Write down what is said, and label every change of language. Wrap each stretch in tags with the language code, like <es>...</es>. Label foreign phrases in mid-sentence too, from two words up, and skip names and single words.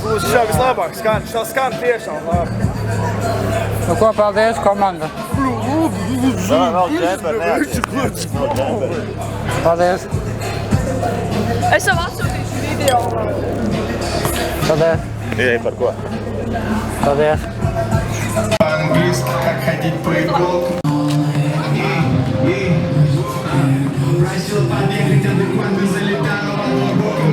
<lv>Lūdzu, šā vislabāk skan. Šā skan tiešām labi. Nu ko, paldies, komanda. Vēl džemperi neatties. Paldies. Es jau atsūtīšu video. Paldies. Ej, par ko? Paldies.</lv> <ru>По-английски, как ходить по иголкам. Просил побегать, а буквально залетала боком.</ru>